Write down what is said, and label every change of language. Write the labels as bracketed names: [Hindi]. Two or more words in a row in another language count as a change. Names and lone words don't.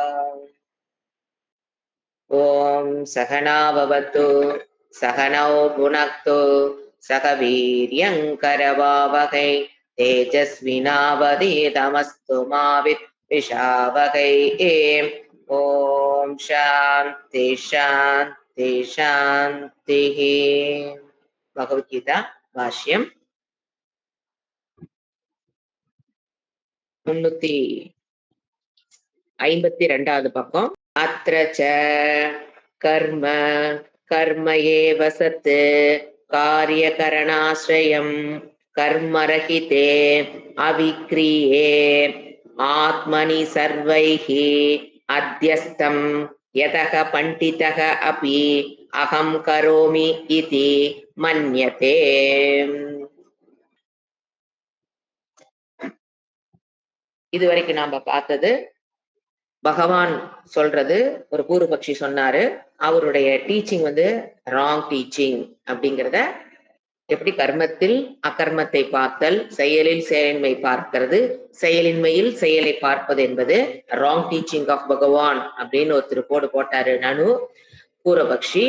[Sanskrit] ॐ सहना भवतु सहनौ भुनक्तु सह वीर्यङ्करवावहै तेजस्विनावधीतमस्तु मा विद्विषावहै। ॐ शान्ति शान्ति शान्तिः। [Tamil] भगवद्गीता भाष्यम् 352வது பக்கம். [Sanskrit] अत्र च कर्म कर्म एव सत् कार्यकरणाश्रयं कर्मरहिते अविक्रिये आत्मनि सर्वैः अध्यस्तं यतः पण्डितः अपि अहं करोमि इति मन्यते. [Tamil] இதுவரைக்கும் நாம பார்த்தது பகவான் சொல்றது. ஒரு பூர்வபக்ஷி சொன்னாரு அவருடைய [English] teaching wrong teaching [Tamil] அப்படிங்கிறத, எப்படி கர்மத்தில் அகர்மத்தை பார்த்தல், செயலில் செயலின்மை பார்க்கிறது, செயலின்மையில் செயலை பார்ப்பது என்பது [English] wrong teaching of [Tamil] பகவான் அப்படின்னு ஒருத்தர் போட்டாரு நனு பூர்வபக்ஷி.